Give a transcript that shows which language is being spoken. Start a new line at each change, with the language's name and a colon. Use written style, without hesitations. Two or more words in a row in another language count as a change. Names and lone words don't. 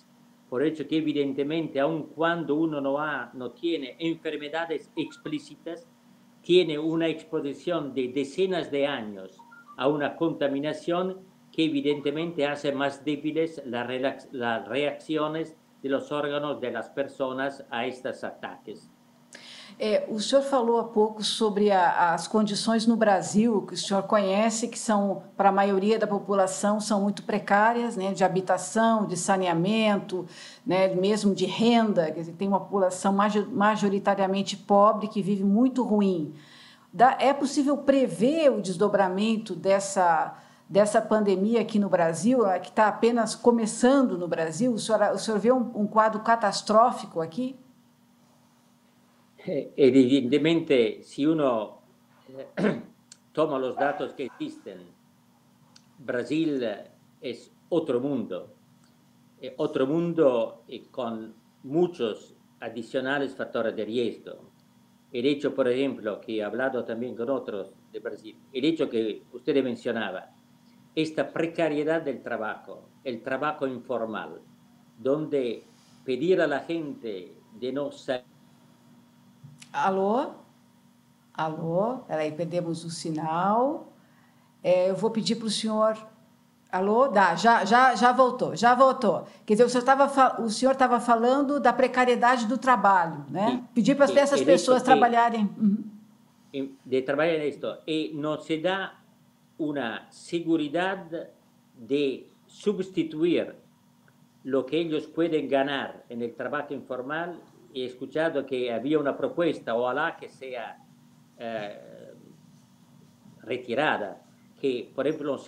Spanish: Por hecho que evidentemente, aun cuando uno no tiene enfermedades explícitas, tiene una exposición de decenas de años a una contaminación que evidentemente hace más débiles las reacciones de los órganos de las personas a estos ataques.
Portuguese: O senhor falou há pouco sobre as condições no Brasil, que o senhor conhece, que são, para a maioria da população, são muito precárias, né, de habitação, de saneamento, né, mesmo de renda, quer dizer, tem uma população majoritariamente pobre que vive muito ruim. É possível prever o desdobramento dessa pandemia aqui no Brasil, que está apenas começando no Brasil? O senhor vê um quadro catastrófico aqui?
Spanish: Evidentemente, si uno toma los datos que existen, Brasil es otro mundo con muchos adicionales factores de riesgo. El hecho, por ejemplo, que he hablado también con otros de Brasil, el hecho que usted mencionaba, esta precariedad del trabajo, el trabajo informal, donde pedir a la gente de no salir.
Portuguese: Alô? Alô? Peraí, perdemos o sinal. Eu vou pedir para o senhor... Alô? Já voltou, já voltou. Quer dizer, o senhor estava falando da precariedade do trabalho, né? Pedir para essas pessoas trabalharem...
Spanish: De trabalhar en esto. Y no se da una seguridad de sustituir lo que ellos pueden ganar en el trabajo informal. He escuchado que había una propuesta, ojalá que sea retirada, que, por ejemplo, se